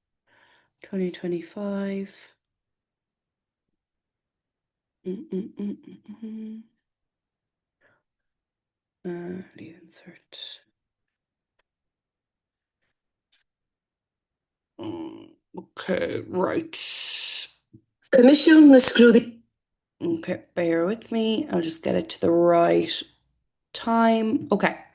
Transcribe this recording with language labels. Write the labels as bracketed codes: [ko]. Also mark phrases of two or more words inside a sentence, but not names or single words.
[en] 2025. Leave insert. Okay, right. Comisiún na scrúdaí. Okay, bear with me. I'll just get it to the right time. Okay.